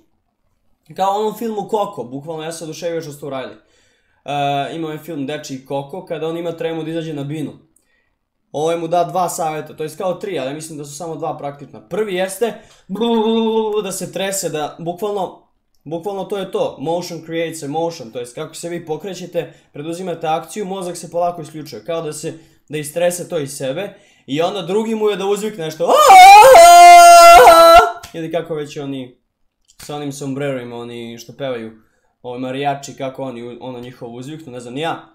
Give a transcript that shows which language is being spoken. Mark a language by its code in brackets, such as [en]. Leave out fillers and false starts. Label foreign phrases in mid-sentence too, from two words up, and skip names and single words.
[bs] Kao u onom filmu Koko, bukvalno ja se oduševio što ste uradili. Ima ovaj film Dečiji Koko, kada on ima tremu da izađe na binu. Ovo mu da 2 savjeta, to je kao 3, ali mislim da su samo 2 praktična. Prvi jeste da se trese, da bukvalno to je to. [en] Motion creates emotion, [bs] to jest kako se vi pokrećete, preduzimate akciju, mozak se polako isključuje. Kao da istrese to iz sebe. I onda drugi mu je da uzvikne nešto. Ili kako već oni sa onim sombrerima, oni što pevaju, ovi marijači, kako oni ono njihovo uzviknu, ne znam ni ja.